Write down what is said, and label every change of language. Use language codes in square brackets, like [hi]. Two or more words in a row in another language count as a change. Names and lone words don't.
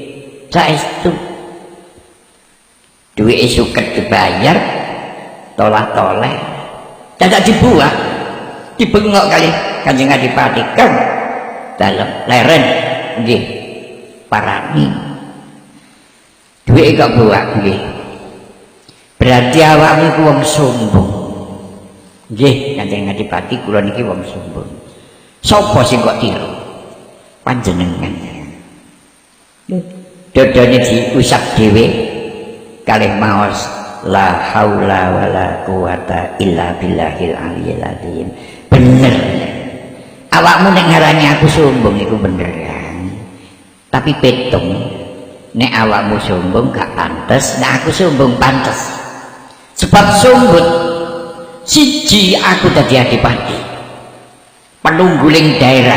[jv] Saestu duwe suket dibayar tolah-toleh dadak dibuang dibengok kali Kanjeng Adipati Kang dalem leren nggih parani duwe kok buang nggih berarti awakmu ku wong sombong nggih Kanjeng Adipati kula niki wong sombong. Sapa sing kok tiru panjenengan dodone diusap dhewe kalih maos [ar] لا حول ولا قوة إلا بالله العلي العظيم. [jv] Bener awakmu nek ngarani aku sombong iku bener kan, tapi petung nek awakmu sombong gak pantes, nek aku sombong pantes. Sebab Siji aku dadi adipati penungguling daerah.